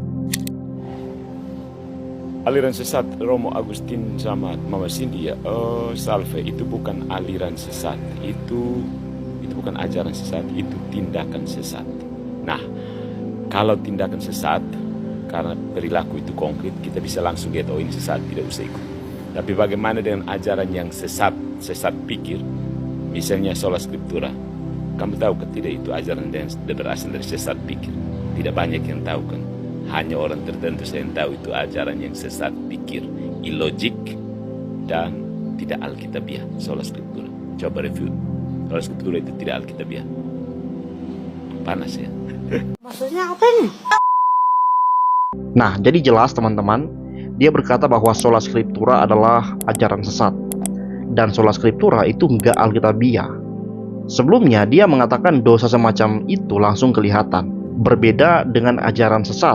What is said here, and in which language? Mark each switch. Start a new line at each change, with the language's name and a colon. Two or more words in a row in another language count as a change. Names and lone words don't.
Indonesian: Aliran sesat Romo Agustin sama Mama Cindy ya, salve, itu bukan aliran sesat, itu bukan ajaran sesat, itu tindakan sesat. Nah, kalau tindakan sesat karena perilaku itu konkret, kita bisa langsung get, oh ini sesat, tidak usah ikut. Tapi bagaimana dengan ajaran yang sesat pikir, misalnya
Latin: sola scriptura?
Indonesian: Kamu tahu kan tidak itu ajaran yang berasal dari sesat pikir? Tidak banyak yang tahu kan? Hanya orang tertentu saya yang tahu itu ajaran yang sesat pikir, ilogik dan tidak alkitabiah,
Latin: sola scriptura.
Indonesian: Coba review,
Latin: sola scriptura
Indonesian: itu tidak alkitabiah. Panas ya. Maksudnya apa nih? Nah, jadi jelas teman-teman, dia berkata bahwa
Latin: Sola Scriptura
Indonesian: adalah ajaran sesat dan
Latin: Sola Scriptura
Indonesian: itu enggak alkitabiah. Sebelumnya dia mengatakan dosa semacam itu langsung kelihatan, berbeda dengan ajaran sesat.